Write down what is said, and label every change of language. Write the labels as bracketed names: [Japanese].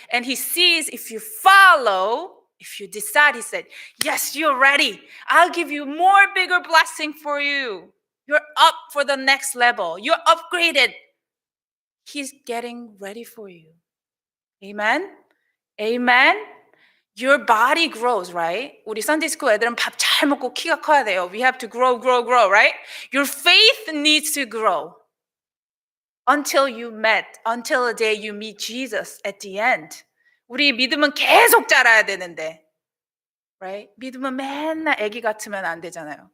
[English] And he sees if you follow, if you decide, he said, yes, you're ready. I'll give you more bigger blessing for you. You're up for the next level. You're upgraded. He's getting ready for you. Amen? Amen? Your body grows, right? [Korean] 우리 Sunday school 애들은 밥 잘 먹고 키가 커야 돼요. [English] We have to grow, right? Your faith needs to grow until the day you meet Jesus at the end. [Korean] 우리 믿음은 계속 자라야 되는데, right? 믿음은 맨날 아기 같으면 안 되잖아요.